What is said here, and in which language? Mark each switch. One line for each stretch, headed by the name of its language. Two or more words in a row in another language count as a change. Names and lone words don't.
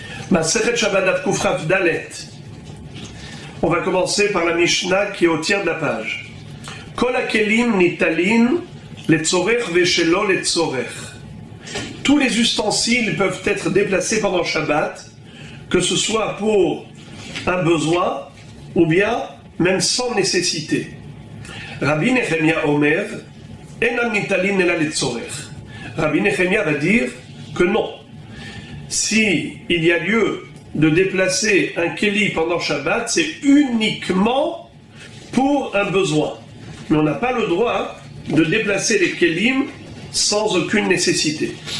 Hebrew: מסכת שבת דף קכ ד.
French: On va commencer par la Mishnah qui est au tiers de la page.
Hebrew: כל הכלים ניטלין לצורך ושלא לצורך.
French: Tous les ustensiles peuvent être déplacés pendant Shabbat, que ce soit pour un besoin ou bien même sans nécessité.
Hebrew: רבי נחמיה אומר, אינם ניטלין אלא לצורך.
French: Rabbi Nechemia va dire que non. Si il y a lieu de déplacer un kéli pendant Shabbat, c'est uniquement pour un besoin. Mais on n'a pas le droit de déplacer les kélim sans aucune nécessité.